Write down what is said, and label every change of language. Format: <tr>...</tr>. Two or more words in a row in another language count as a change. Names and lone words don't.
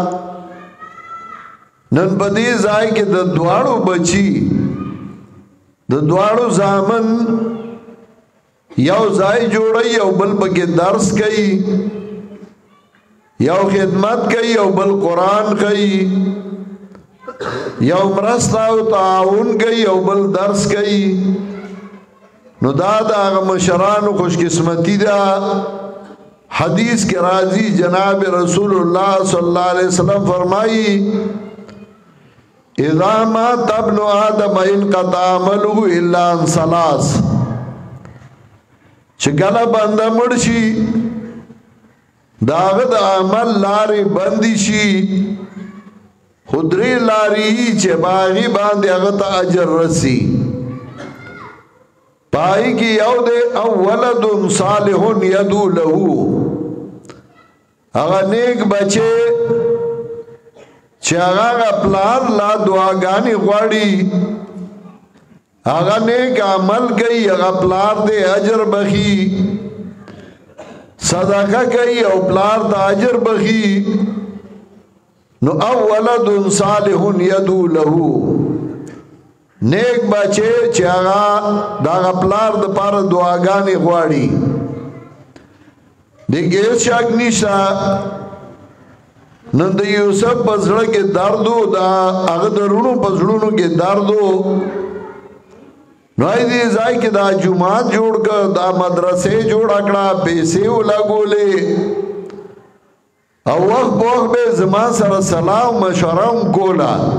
<ps>نن په دې ځای کې د دواړو بچي د دواړو زامن یو ځای جوړي، یو بل پکې درس کوي، یو خدمت کوي، یو بل قرآن کوي، یو مرسته او تعاون کوي، یو بل درس کوي. نو دا د هغه مشرانو خوش قسمتي ده. حدیث کې راځي جناب رسول الله</ps> <ar>صلی الله علیه وسلم</ar> <ps>فرمایي</ps> <ar>اذا مات ابن آدم انقطع عمله الا عن ثلاث.</ar> <ps>چې کله بنده مړ شي داغه د عمل لارې بندي شي، خدري لارې چې باغی باندې هغه ته اجر رسی. پای کې یو د</ps> <ar>اولد صالح يدعو له،</ar> <ps>هغه نیک بچي چې هغه پلار لا دعاګانې غواړي هغه نیک عمل کوي هغه پلار دې اجر بخي صدقه کوي او پلار ته اجر بخي نو او</ps> <ar>ولد صالح يدعو له</ar> <ps>نیک بچه چې هغه دا پلار د پاره دعاګانې غواړي دغه شک نشته نن د یوسف په زړه کې درد او دا هغه درونو په زړونو کې درد نو دې ځای کې دا جمعات جوړ کړ دا مدرسې جوړ کړه پیسې ولګولې او وخت به زما سره سلام مشوره کولا</ps>